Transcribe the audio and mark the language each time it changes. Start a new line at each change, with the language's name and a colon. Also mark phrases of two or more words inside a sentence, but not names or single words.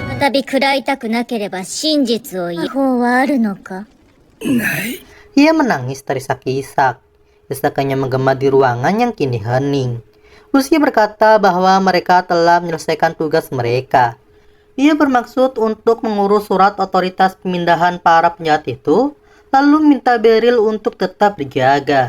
Japanese: 再び食らいたくなければ真実を言う方はあるのか?
Indonesian: Ia menangis terisak-isak. Desakannya menggema di ruangan yang kini hening. Lucy berkata bahwa mereka telah menyelesaikan tugas mereka. Ia bermaksud untuk mengurus surat otoritas pemindahan para penjahat itu, lalu minta Beryl untuk tetap dijaga.